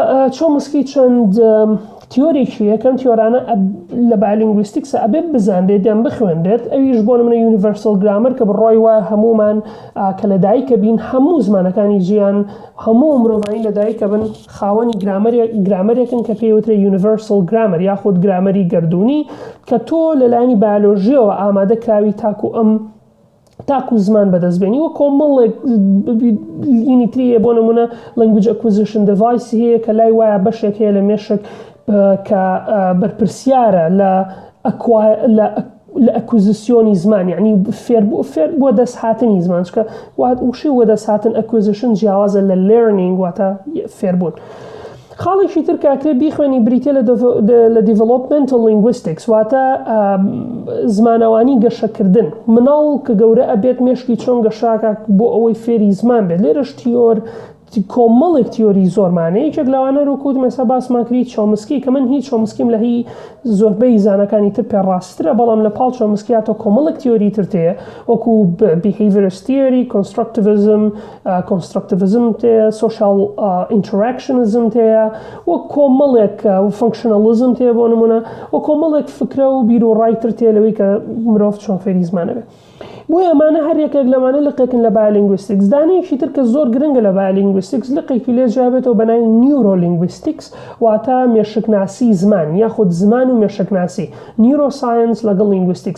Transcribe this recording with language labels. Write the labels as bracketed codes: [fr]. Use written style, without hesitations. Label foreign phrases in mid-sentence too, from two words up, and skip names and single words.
[ckb] بۆیە چۆمسکی چەند تیۆرێکی یەکەم تیۆرانە لە بایۆلینگویستیکسە ئەبێ بزانرێت یان بخوێنرێت ئەویش بۆ نمونە [en] universal grammar [ckb] کە بڕۆی وایە هەمومان کە لە دایکە بین هەموو زمانەکانی ژیان هەموو مرۆڤانی لە دایکە بن خاوەنی گرامەرێکن کە پێوترێ [en] universal grammar [ckb] یاخود گرامەری گردوونی کە تۆ لەلایەنی بایۆلۆژیەوە ئامادە کراوی تاکو زمان بەدەستبێنی وە کۆمەڵێک ئینی تریە بۆ نمونە [en] language acquisition device [ckb] هەیە کە لای وایە بەشێک هەیە لە مێشک کە بەرپرسیارە لە ئەکوزیسیۆنی زمان یعنی فێر بۆ دەستهاتنی زمان چکە وشی وە دەستهاتن ئەکوزیشن جیاوازە لە learning واتە فێربوون. خاڵێکی تر کاکرێ بیخوێنی بریتە لە [en] developmental linguistics [ckb] واتە زمانەوانی گەشەکردن مناڵ کە گەورە ئەبێت مێشکی چۆن گەشاکە بۆ ئەوەی فێری زمان بێت لێرەش کۆمەڵێک تیۆری زۆرمانەیە یەکێک لەوانە ڕووکوت مەسا باسمان کردی چۆمسکی کە من هیچ چۆمسکیم لە هی زۆربەی زانەکانی تر پێڕاسترە بەڵام لە پاڵ چۆمسکیاتۆ کۆمەڵێک تیۆری تر تەیە وەکو [en] behaviorist theory [ckb] constructivism تەیە [en] social interactionism [ckb] تەیە وە کۆمەڵێک functionalism تەیە بۆ نمونە وە کۆمەڵێک فکرە و بیر و ڕای تر تەیە لەوەی کە مرۆڤ چۆن فێری زمانە بێت. بۆیە ئەمانە هەر یەکێک لەمانە لقێکن لە بایۆلینگویستیکس. دانەیەکی تر کە زۆر گرنگە لە بایۆلینگویستیکس لقێکی لێ جیابێتەوە بە ناوی نیورۆلینگویستیکس واتە مێشکناسی زمان یاخود زمان و مێشکناسی نیورۆساینس لەگەڵ لینگویستیکس.